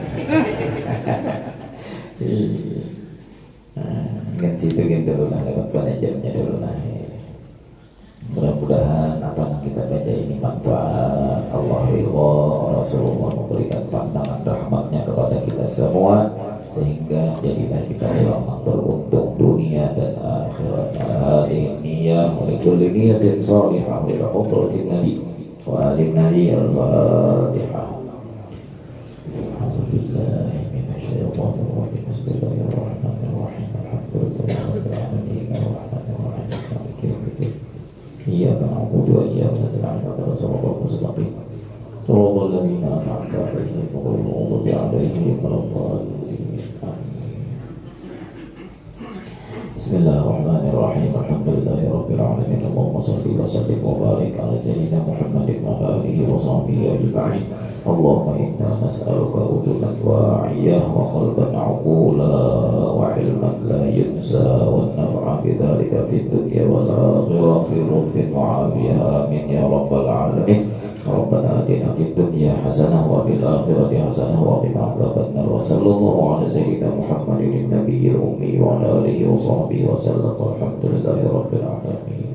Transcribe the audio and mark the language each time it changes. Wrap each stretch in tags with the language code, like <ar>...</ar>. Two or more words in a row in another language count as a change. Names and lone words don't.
<id>Kan situ gitu dulu lah, lewat pelajarannya dulu lah. Mudah-mudahan apa yang kita baca ini manfaat. Allah ridha, Rasulullah memberikan pandangan rahmatnya kepada kita semua, sehingga jadilah kita ulama beruntung dunia dan akhirat.</id> <ar>هذه النية ولكل نية صالحة وإلى حضرة النبي وآل النبي الفاتحة. الحمد لله من الشيطان الرجيم. بسم الله الرحمن الرحيم. الحمد لله رب العالمين الرحمن الرحيم مالك يوم الدين. إياك نعبد وإياك نستعين اهدنا الصراط المستقيم. صراط الذين أنعمت عليهم غير المغضوب عليهم ولا الضالين. بسم الله الرحمن الرحيم. الحمد لله رب العالمين. اللهم صل وسلم وبارك على سيدنا محمد وعلى آله وصحبه أجمعين. اللهم إنا نسألك أذنا واعية وقلبا عقولا وعلما لا ينسى ونفعا بذلك في الدنيا والآخرة في ربين وعافية. آمين يا رب العالمين. ربنا آتنا في الدنيا حسنة وفي الآخرة حسنة وقنا عذاب النار. وصلى الله على سيدنا محمد النبي الأمي وعلى آله وصحبه وسلم. الحمد لله رب العالمين.</ar>